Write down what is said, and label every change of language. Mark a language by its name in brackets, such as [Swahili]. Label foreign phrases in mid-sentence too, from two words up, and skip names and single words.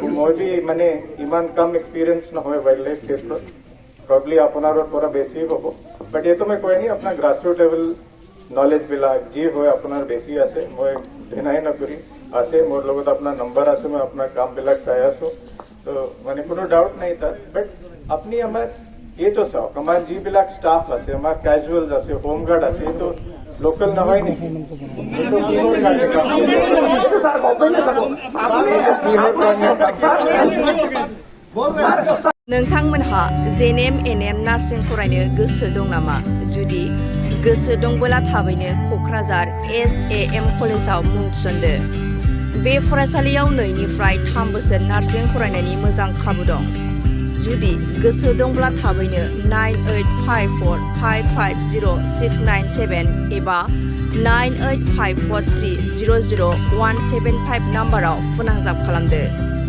[Assamese] মই বি মানে ইমান কম এক্সপিৰিয়েঞ্চ নহয় [English] wild life [Assamese] ক্ষেত্ৰত প্ৰবলি আপোনাৰ পৰা বেছি হ'ব বাট এইটো মই কৈ নাই আপোনাৰ [English] grassroot level [Assamese] নলেজবিলাক যি হয় আপোনাৰ বেছি আছে মই ঘৃণাই নকৰি আছে মোৰ লগত আপোনাৰ নম্বৰ আছে মই আপোনাৰ কামবিলাক চাই আছোঁ তো মানে কোনো ডাউট নাই তাত বাট আপুনি আমাৰ এইটো চাওক আমাৰ যিবিলাক ষ্টাফ আছে আমাৰ কেজুৱেলছ আছে হোমগাৰ্ড আছে এইটো লোকেল নহয় নেকি [Bodo] नोंथांमोनहा जेएनएम एनएम नार्सिं फरायनो गोसो दं नामा जुदि गोसो दंबोला थाबैनो क'क्राझार SAM कलेजाव मुं थिसनदो बे फरायसालियाव 2 निफ्राय 3 बोसोर नार्सिं फरायनायनि मोजां खाबु दं जुदि गोसो दंब्ला थाबैनो 9854550697 एबा 9854300175 नाम्बाराव फोनांजाब खालामदो